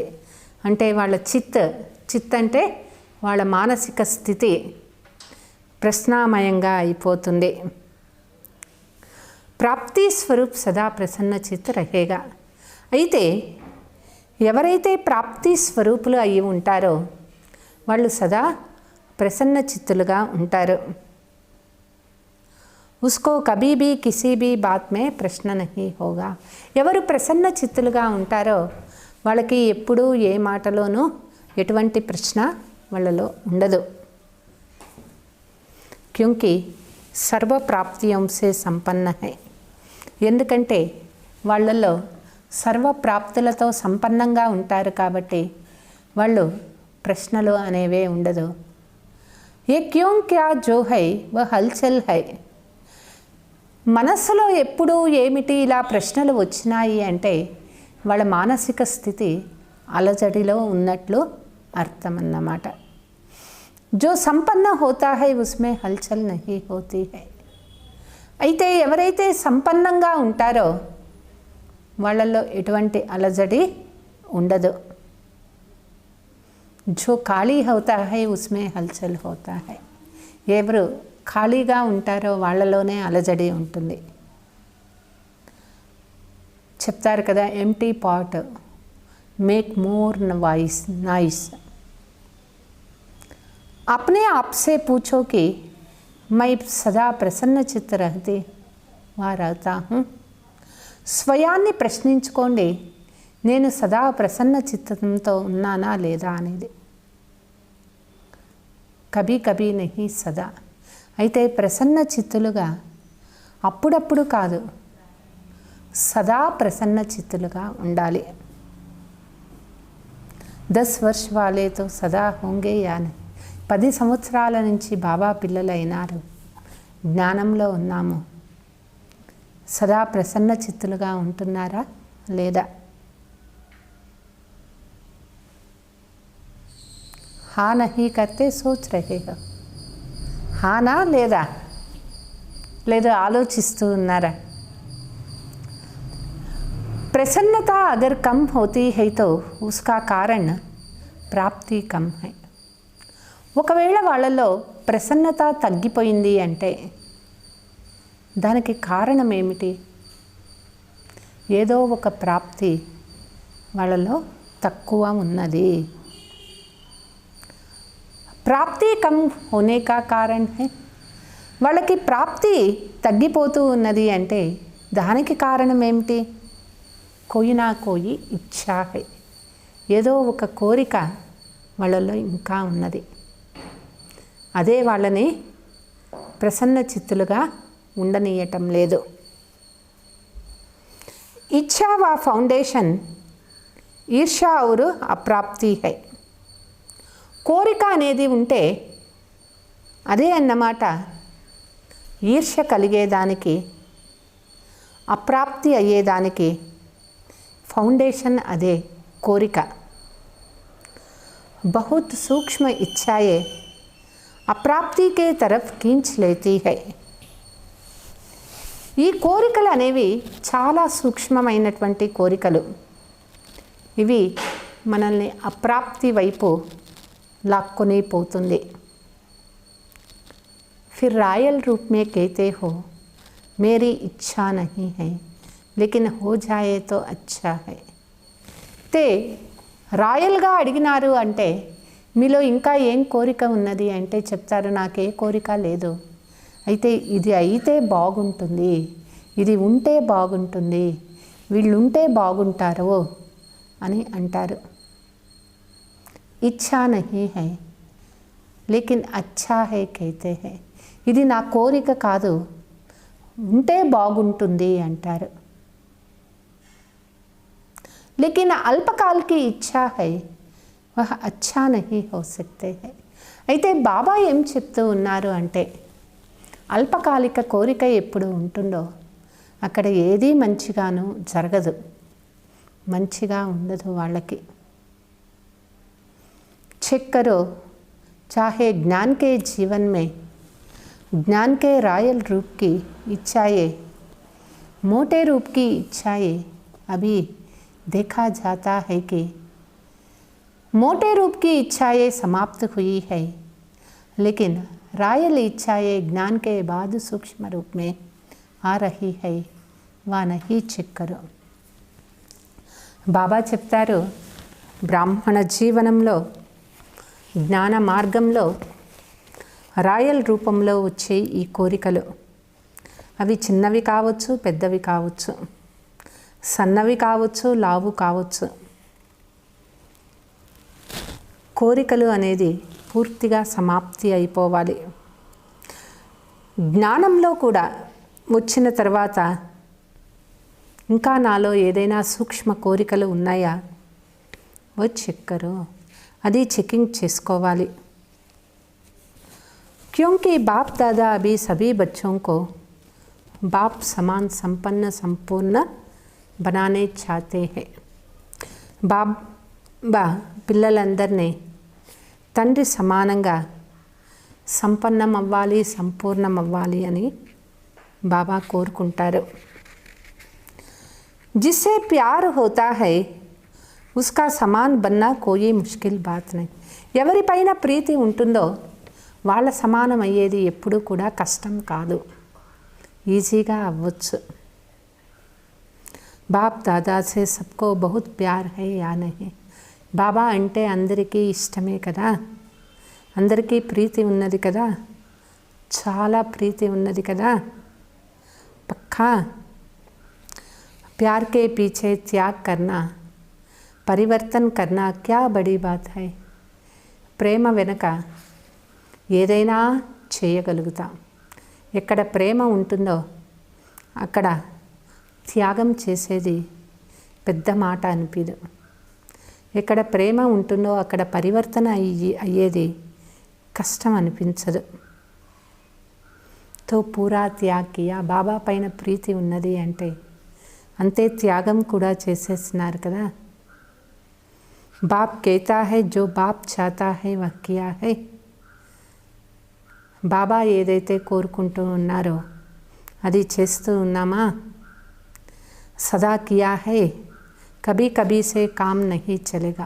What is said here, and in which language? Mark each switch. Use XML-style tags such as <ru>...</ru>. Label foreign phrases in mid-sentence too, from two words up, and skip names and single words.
<te>అంటే వాళ్ళ చిత్ అంటే వాళ్ళ మానసిక స్థితి ప్రశ్నామయంగా అయిపోతుంది.</te> <hi>प्राप्ति स्वरूप सदा प्रसन्न चित रहेगा.</hi> <te>అయితే ఎవరైతే ప్రాప్తి స్వరూపులు అయి ఉంటారో వాళ్ళు సదా ప్రసన్న చిత్తులుగా ఉంటారు.</te> <hi>उसको कभी भी किसी भी बात में प्रश्न नहीं होगा.</hi> <te>ఎవరు ప్రసన్న చిత్తులుగా ఉంటారో వాళ్ళకి ఎప్పుడూ ఏ మాటలోనూ ఎటువంటి ప్రశ్న వాళ్ళలో ఉండదు.</te> <hi>क्योंकि सर्वप्राप्तियों से संपन्न है.</hi> <te>ఎందుకంటే వాళ్ళల్లో సర్వప్రాప్తులతో సంపన్నంగా ఉంటారు కాబట్టి వాళ్ళు ప్రశ్నలు అనేవే ఉండదు.</te> <hi>ये क्यों क्या जो है वह हलचल है.</hi> <te>మనస్సులో ఎప్పుడూ ఏమిటి ఇలా ప్రశ్నలు వచ్చినాయి అంటే వాళ్ళ మానసిక స్థితి అలజడిలో ఉన్నట్లు అర్థం అన్నమాట.</te> <hi>जो संपन्न होता है उसमें हलचल नहीं होती है.</hi> <te>అయితే ఎవరైతే సంపన్నంగా ఉంటారో వాళ్ళల్లో ఎటువంటి అలజడి ఉండదు.</te> <hi>जो खाली होता है उसमें हलचल होता है.</hi> <te>ఎవరు ఖాళీగా ఉంటారో వాళ్ళలోనే అలజడి ఉంటుంది. చెప్తారు కదా,</te> <en>empty pot make more noise.</en> <hi>अपने आप से पूछो कि मैं सदा प्रसन्न चित्त रहती వా रहता हूँ.</hi> <te>స్వయాన్ని ప్రశ్నించుకోండి, నేను సదా ప్రసన్న చిత్తంతో ఉన్నానా లేదా అనేది.</te> <hi>कभी कभी नहीं सदा.</hi> <te>అయితే ప్రసన్న చిత్తులుగా అప్పుడప్పుడు కాదు, సదా ప్రసన్న చిత్తులుగా ఉండాలి.</te> <hi>10 वर्ष वाले तो सदा होंगे या नहीं.</hi> <te>10 సంవత్సరాల నుంచి బాబా పిల్లలైనారు, జ్ఞానంలో ఉన్నాము, సదా ప్రసన్న చిత్తులుగా ఉంటున్నారా లేదా?</te> <hi>हाँ नहीं करते सोच रहे हो.</hi> <te>హానా లేదా, లేదా ఆలోచిస్తూ ఉన్నారా?</te> <hi>प्रसन्नता अगर कम होती है तो उसका कारण प्राप्ति कम है.</hi> <te>ఒకవేళ వాళ్ళలో ప్రసన్నత తగ్గిపోయింది అంటే దానికి కారణం ఏమిటి? ఏదో ఒక ప్రాప్తి వాళ్ళలో తక్కువ ఉన్నది.</te> <hi>प्राप्ति कम होने का कारण है.</hi> <te>వాళ్ళకి ప్రాప్తి తగ్గిపోతూ ఉన్నది అంటే దానికి కారణం ఏమిటి?</te> <hi>कोई ना कोई इच्छा है.</hi> <te>ఏదో ఒక కోరిక వాళ్ళలో ఇంకా ఉన్నది, అదే వాళ్ళని ప్రసన్న చిత్తులుగా ఉండనీయటం లేదు.</te> <hi>इच्छा वा फाउंडेशन ईर्ष्या और अप्राप्ति है.</hi> <te>కోరిక అనేది ఉంటే అదే అన్నమాట ఈర్ష్య కలిగేదానికి, అప్రాప్తి అయ్యేదానికి ఫౌండేషన్ అదే కోరిక.</te> <hi>बहुत सूक्ष्म इच्छाएं अप्राप्ति के तरफ खींच लेती है.</hi> <te>ఈ కోరికలు అనేవి చాలా సూక్ష్మమైనటువంటి కోరికలు. ఇవి మనల్ని అప్రాప్తి వైపు లాక్కొని పోతుంది.</te> <hi>फिर रायल रूप में कहते हो मेरी इच्छा नहीं है लेकिन हो जाए तो अच्छा है.</hi> <te>తే రాయల్గా అడిగినారు అంటే మీలో ఇంకా ఏం కోరిక ఉన్నది అంటే చెప్తారు, నాకే కోరిక లేదు, అయితే ఇది అయితే బాగుంటుంది, ఇది ఉంటే బాగుంటుంది, వీళ్ళుంటే బాగుంటారు అని అంటారు.</te> <hi>इच्छा नहीं है लेकिन अच्छा है कहते है.</hi> <te>ఇది నా కోరిక కాదు, ఉంటే బాగుంటుంది అంటారు.</te> <hi>लेकिन अल्पकाल की इच्छा है वह अच्छा नहीं हो सकते है.</hi> <te>అయితే బాబా ఏం చెప్తూ ఉన్నారు అంటే అల్పకాలిక కోరిక ఎప్పుడు ఉంటుందో అక్కడ ఏదీ మంచిగాను జరగదు, మంచిగా ఉండదు వాళ్ళకి.</te> <hi>चेक करो, चाहे ज्ञान के जीवन में ज्ञान के रॉयल रूप की इच्छाएं, मोटे रूप की इच्छाएं अभी देखा जाता है कि मोटे रूप की इच्छाएं समाप्त हुई है, लेकिन रॉयल इच्छाएं ज्ञान के बाद सूक्ष्म रूप में आ रही है, वह नहीं चेक करो.</hi> <te>బాబా చెప్తారు, బ్రాహ్మణ జీవనంలో జ్ఞాన మార్గంలో రాయల్ రూపంలో వచ్చే ఈ కోరికలు అవి చిన్నవి కావచ్చు, పెద్దవి కావచ్చు, సన్నవి కావచ్చు, లావు కావచ్చు. కోరికలు అనేది పూర్తిగా సమాప్తి అయిపోవాలి. జ్ఞానంలో కూడా వచ్చిన తర్వాత ఇంకా నాలో ఏదైనా సూక్ష్మ కోరికలు ఉన్నాయా</te> <hi>वो चेक करो,</hi> <te>అది చెకింగ్ చేసుకోవాలి.</te> <hi>क्योंकि बाप दादा अभी सभी बच्चों को बाप समान संपन्न संपूर्ण बनाने चाहते हैं.</hi> <te>బాబా పిల్లలందరినీ తండ్రి సమానంగా సంపన్నం అవ్వాలి, సంపూర్ణం అవ్వాలి అని బాబా కోరుకుంటారు.</te> <hi>जिससे प्यार होता है उसका समान बनना कोई मुश्किल बात नहीं.</hi> <te>ఎవరిపైన ప్రీతి ఉంటుందో వాళ్ళ సమానం అయ్యేది ఎప్పుడూ కూడా కష్టం కాదు, ఈజీగా అవ్వచ్చు.</te> <hi>बाप दादा से सबको बहुत प्यार है या नहीं.</hi> <te>బాబా అంటే అందరికీ ఇష్టమే కదా, అందరికీ ప్రీతి ఉన్నది కదా, చాలా ప్రీతి ఉన్నది కదా.</te> <hi>పక్కా प्यार के पीछे त्याग करना, परिवर्तन करना क्या बड़ी बात है.</hi> <te>ప్రేమ వెనుక ఏదైనా చేయగలుగుతాం. ఎక్కడ ప్రేమ ఉంటుందో అక్కడ త్యాగం చేసేది పెద్ద మాట అనిపించదు. ఎక్కడ ప్రేమ ఉంటుందో అక్కడ పరివర్తన అయ్యేది కష్టం అనిపించదు.</te> <hi>तो पूरा त्याग किया.</hi> <te>బాబా పైన ప్రీతి ఉన్నది అంటే అంతే త్యాగం కూడా చేసేస్తున్నారు కదా.</te> <hi>బాప్ कहता है जो बाप चाहता है वह किया है.</hi> <te>బాబా ఏదైతే కోరుకుంటూ ఉన్నారో అది చేస్తూ ఉన్నామా.</te> <hi>सदा किया है, कभी कभी से काम नहीं चलेगा.</hi>